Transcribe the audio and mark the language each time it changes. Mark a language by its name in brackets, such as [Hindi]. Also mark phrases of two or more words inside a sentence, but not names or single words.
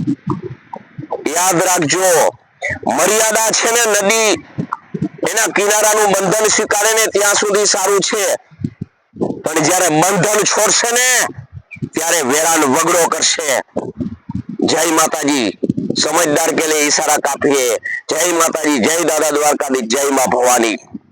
[Gujarati] યાદ રાખજો, મર્યાદા છે ને નદી એના કિનારાનું બંધન સ્વીકારે ને ત્યાં સુધી સારું છે, પણ જ્યારે બંધન છોડશે ને ત્યારે વેરાન વગડો કરશે. જય માતાજી. [Hindi] समझदार के लिए इशारा काफी है. जय माता जी, जय दादा द्वारकाधीश, जय मां भवानी.